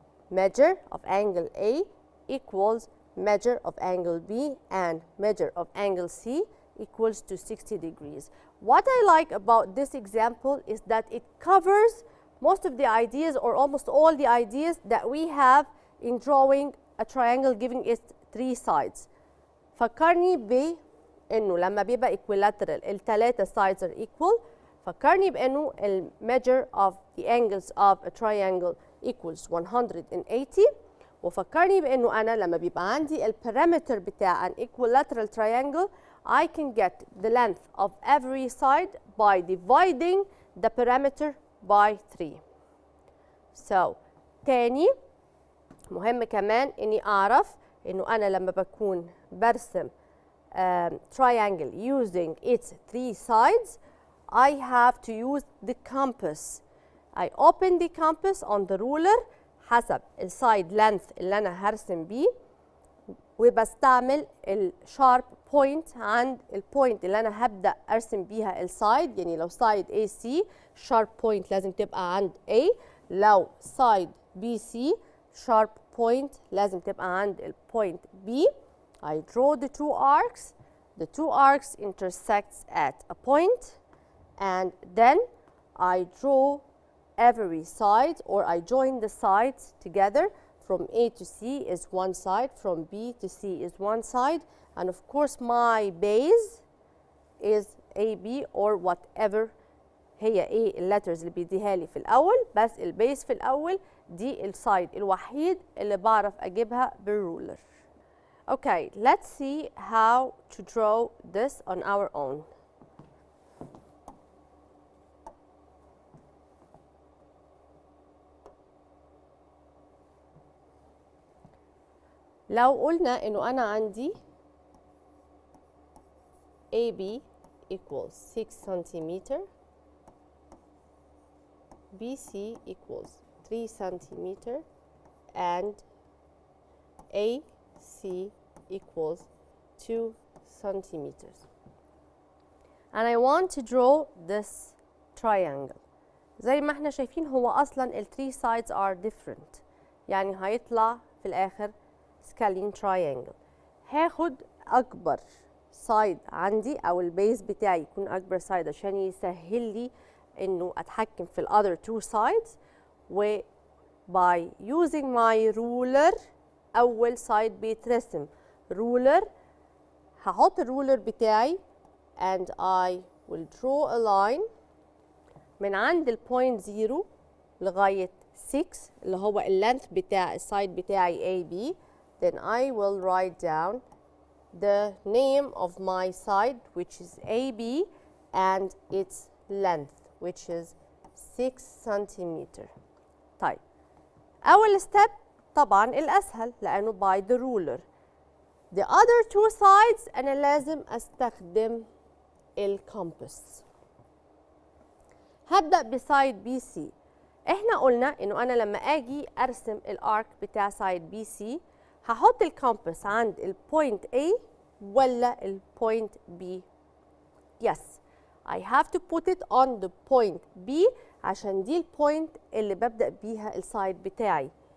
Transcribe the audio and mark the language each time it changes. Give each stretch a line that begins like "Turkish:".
English: Measure of angle A equals measure of angle B, and measure of angle C equals to 60 degrees. What I like about this example is that it covers most of the ideas or almost all the ideas that we have in drawing a triangle giving it three sides.
Arabic: فكرني بأنه لما بيبقى equilateral الثلاثة
English: sides are equal.
Arabic: فكرني بأنه ال
English: measure of the angles of a triangle equals 180.
Arabic: وفكرني بأنه أنا لما بيبقى عندي ال
English: parameter بتاع an equilateral triangle I can get the length of every side by dividing the parameter by 3. So
Arabic: تاني مهم كمان إني أعرف إنه أنا لما بكون برسم
English: triangle using its three sides, I have to use the compass. I open the compass on the ruler
Arabic: حسب السايد length اللي أنا هرسم بيه، وبستعمل الشارب بوينت عند البوينت اللي أنا هبدأ أرسم بيها السايد. يعني لو سايد AC شارب بوينت لازم تبقى عند A، لو سايد BC شارب بوينت لازم تبقى عند البوينت B.
English: I draw the two arcs. The two arcs intersects at a point, and then I draw every side, or I join the sides together. From A to C is one side, from B to C is one side, and of course my base is AB or whatever
Arabic: هي ايه اللترز اللي بيديها لي في الاول، بس البيس في الاول دي السايد الوحيد اللي بعرف اجيبها بالرولر.
English: Okay, let's see how to draw this on our own.
Arabic: لو قلنا انه انا عندي
English: AB equals 6 centimeter, BC equals 3 centimeter, and AC equals 2 centimeters. And I want to draw this triangle.
Arabic: زي ما احنا شايفين هو اصلا ال
English: 3 sides are different.
Arabic: يعني هيطلع في الاخر scalene triangle. هاخد اكبر سايد عندي او البيز بتاعي يكون اكبر سايد عشان يسهل لي انه اتحكم في ال
English: other two sides. و by using my ruler
Arabic: اول سايد بيترسم
English: ruler.
Arabic: هحط الرولر بتاعي
English: and I will draw a line
Arabic: من عند البوينت 0 لغاية 6 اللي هو اللينث بتاع السايد بتاعي AB.
English: Then I will write down the name of my side which is AB and its length which is 6 centimeter.
Arabic: طيب أول step طبعا الأسهل لأنه
English: by the ruler. The other two sides
Arabic: أنا لازم أستخدم الكومباس. هبدأ بسايد بي سي. احنا قلنا انه انا لما اجي ارسم الارك بتاع سايد بي سي هحط الكومباس عند البوينت A ولا البوينت B.
English: Yes, I have to put it on the point B
Arabic: عشان دي البوينت اللي ببدأ بيها السايد بتاعي.